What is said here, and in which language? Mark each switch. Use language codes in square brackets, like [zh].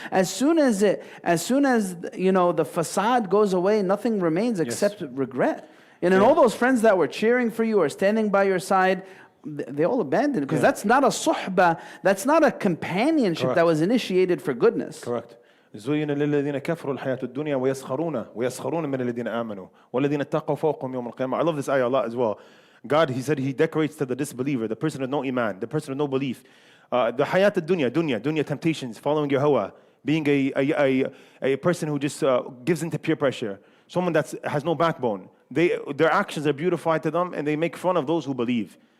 [en] As soon as you know the facade goes away, nothing remains except regret. And then all those friends that were cheering for you or standing by your side, they all abandoned because that's not a suhbah, that's not a companionship that was initiated for goodness. Correct. [ar] زين للذين كفروا الحياة الدنيا ويسخرون من الذين آمنوا والذين اتقوا فوقهم يوم القيامة. [en] I love this ayah a lot as well. God, he said, he decorates to the disbeliever, the person with no iman, the person with no belief. The hayat dunya temptations, following your hawa, being a person who just gives into peer pressure, someone that has no backbone. Their actions are beautified to them and they make fun of those who believe.